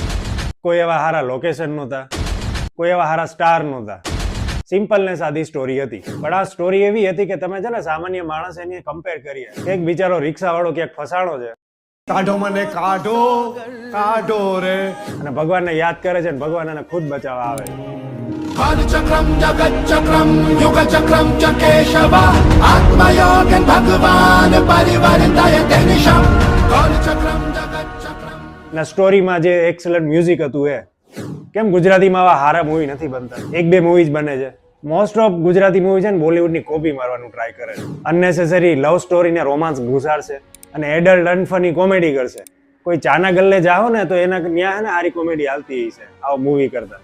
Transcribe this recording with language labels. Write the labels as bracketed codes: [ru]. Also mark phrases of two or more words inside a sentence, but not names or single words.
[gu] કોઈ એવા સારા લોકેશન નહોતા, કોઈ એવા સારા સ્ટાર નહોતા. સિમ્પલ ને સાદી સ્ટોરી હતી. પણ આ સ્ટોરી એવી હતી કે તમે છે ને સામાન્ય માણસ એની કમ્પેર કરીએ. એક બિચારો રિક્ષાવાળો ક્યાંક ફસાણો છે, કાઢો મને કાઢો કાઢો રે, અને ભગવાનને યાદ કરે છે, અને ભગવાન એને ખુદ બચાવવા આવે છે. [sa] कालचक्रम जगच्चक्रम युगचक्रम च केशव आत्मयोगन भगवान परिवर्तयते निशम कालचक्रम जगच्चक्रम. [gu] અને સ્ટોરીમાં જે [en] excellent music [gu] હતું એ કેમ ગુજરાતીમાં આવા સારા મૂવી નથી બનતા? એક બે મૂવી જ બને છે. [en] most of [gu] ગુજરાતી મૂવી છે ને બોલિવૂડની કોપી મારવાનું ટ્રાય કરે છે. [en] unnecessary love story [gu] ને રોમાન્સ ઘુસાડશે અને [en] adult unfunny comedy [gu] કરશે. કોઈ ચાના ગલ્લે જાઓ ને તો એના ત્યાં ને સારી કોમેડી હાલતી છે આવો મૂવી કરતા.